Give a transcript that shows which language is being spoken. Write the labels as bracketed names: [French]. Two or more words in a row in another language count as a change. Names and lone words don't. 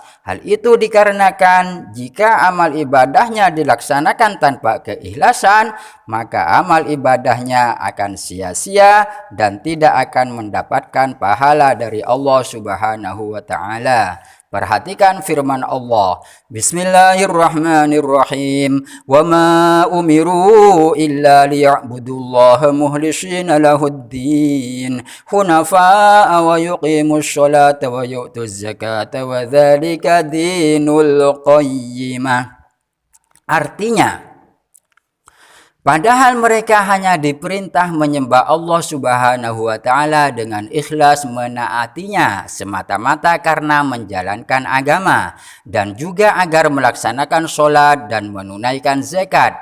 [Indonesian] Hal itu dikarenakan jika amal ibadahnya dilaksanakan tanpa keikhlasan, maka amal ibadahnya akan sia-sia dan tidak akan mendapatkan pahala dari Allah [Arabic] سبحانه وتعالى. [Indonesian] Perhatikan firman Allah. Bismillahirrahmanirrahim. [Arabic] وما أمروا إلا ليعبدوا الله مخلصين له الدين حنفاء ويقيموا الصلاة ويؤتوا الزكاة وذلك دين القيمة. [Indonesian] Artinya, padahal mereka hanya diperintah menyembah Allah [Arabic] سبحانه وتعالى [Indonesian] dengan ikhlas menaatinya semata-mata karena menjalankan agama dan juga agar melaksanakan sholat dan menunaikan zakat.